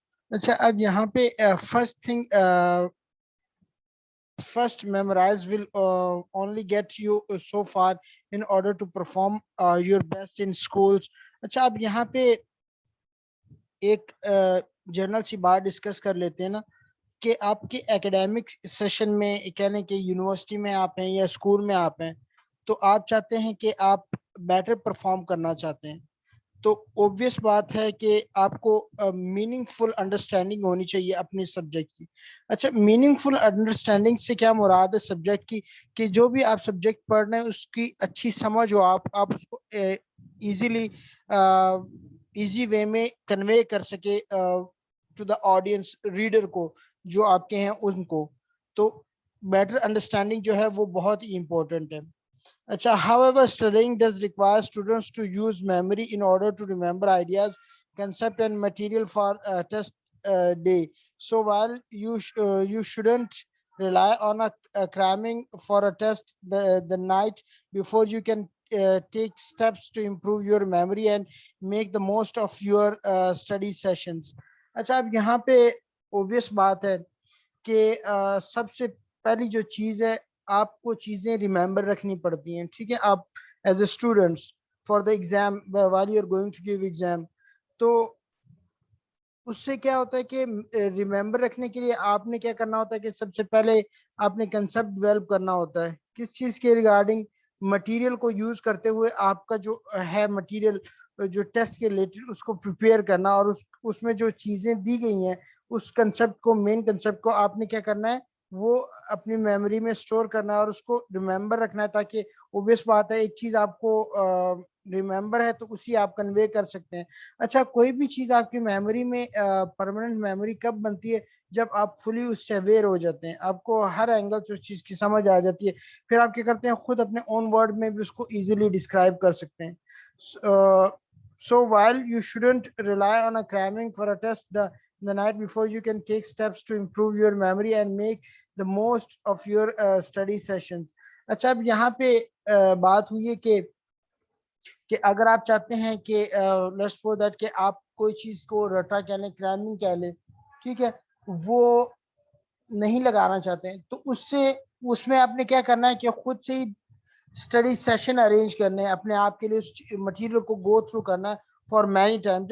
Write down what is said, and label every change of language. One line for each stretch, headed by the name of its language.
Urdu: اچھا، اب یہاں پہ
English: First thing, first memorize will only get you so far in order to perform your best in schools.
Urdu: اچھا، اب یہاں پہ ایک جنرل سی بات ڈسکس کر لیتے ہیں نا، کہ آپ کے ایکیڈیمک سیشن میں، کہہ لیں کہ یونیورسٹی میں آپ ہیں یا اسکول میں آپ ہیں، تو آپ چاہتے ہیں کہ آپ بیٹر پرفارم کرنا چاہتے ہیں، تو اوبویس بات ہے کہ آپ کو میننگ فل انڈرسٹینڈنگ ہونی چاہیے اپنے سبجیکٹ کی. اچھا، میننگ فل انڈرسٹینڈنگ سے کیا مراد ہے سبجیکٹ کی؟ کہ جو بھی آپ سبجیکٹ پڑھ رہے ہیں اس کی اچھی سمجھ ہو، آپ اس کو ایزیلی ایزی وے میں کنوے کر سکے ٹو دا آڈینس، ریڈر کو جو آپ کے ہیں ان کو. تو بیٹر انڈرسٹینڈنگ جو ہے وہ بہت ہی امپورٹنٹ ہے.
English: Achha, however, studying does require students to use memory in order to remember ideas, concept, and material for test day. So while you shouldn't rely on a cramming for a test the night before, you can take steps to improve your memory and make the most of your study sessions.
Urdu: اچھا، اب یہاں پہ obvious بات ہے کہ سب سے پہلی جو چیز ہے، آپ کو چیزیں ریممبر رکھنی پڑتی ہیں. ٹھیک ہے، آپ
English: as a students for the exam while you are going to give exam,
Urdu: تو اس سے کیا ہوتا ہے کہ ریممبر رکھنے کے لیے آپ نے کیا کرنا ہوتا ہے کہ سب سے پہلے آپ نے کنسپٹ ڈیولپ کرنا ہوتا ہے. کس چیز کے ریگارڈنگ؟ مٹیریل کو یوز کرتے ہوئے آپ کا جو ہے مٹیریل جو ٹیسٹ کے ریلیٹڈ، اس کو پریپیئر کرنا، اور اس میں جو چیزیں دی گئی ہیں اس کنسپٹ کو، مین کنسپٹ کو آپ نے کیا کرنا ہے، وہ اپنی میموری میں سٹور کرنا ہے اور اس کو ریممبر رکھنا ہے، تاکہ اوبیس بات ہے ایک چیز آپ کو ریممبر ہے تو اسی آپ کنوے کر سکتے ہیں. اچھا، کوئی بھی چیز آپ کی میموری میں پرماننٹ میموری کب بنتی ہے؟ جب آپ فلی اس سے اویئر ہو جاتے ہیں، آپ کو ہر اینگل سے اس چیز کی سمجھ آ جاتی ہے، پھر آپ کیا کرتے ہیں، خود اپنے اون ورڈ میں بھی اس کو ایزیلی ڈسکرائب کر سکتے ہیں.
English: So while you shouldn't rely on a cramming for a test the night before, you can take steps to improve your memory and make the most of your study sessions.
Urdu: اچھا، اب یہاں پہ بات ہوئی ہے کہ اگر آپ چاہتے ہیں کہ
English: let's for that
Urdu: کہ آپ کوئی چیز کو رٹا کہہ لیں، کرامنگ کہہ لیں، ٹھیک ہے، وہ نہیں لگانا چاہتے ہیں، تو اس میں آپ نے کیا کرنا ہے کہ خود سے ہی اسٹڈی سیشن ارینج کرنے ہیں اپنے آپ کے لیے، اس مٹیریل کو گو تھرو کرنا ہے فار مینی ٹائم.